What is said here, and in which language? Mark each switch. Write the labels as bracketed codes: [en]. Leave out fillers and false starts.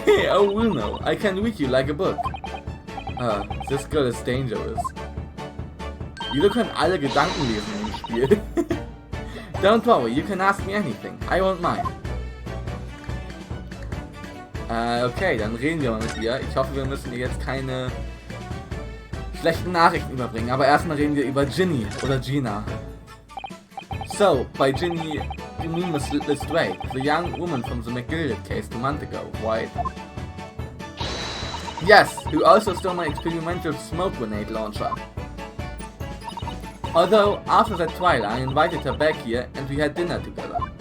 [en] Oh, Bruno, I can read you like a book. This girl is dangerous. [de] Wieso können alle Gedanken lesen im Spiel? [en] Don't worry, you can ask me anything. I won't mind. [de] Okay, dann reden wir mal mit ihr. Ich hoffe, wir müssen ihr jetzt keine schlechten Nachrichten überbringen. Aber erstmal reden wir über Ginny oder Gina. [en] So, by Ginny, you mean Miss Lestrade, the young woman from the McGilded case 2 months ago, right? Yes, who also stole my experimental smoke grenade launcher. Although, after that trial, I invited her back here and we had dinner together.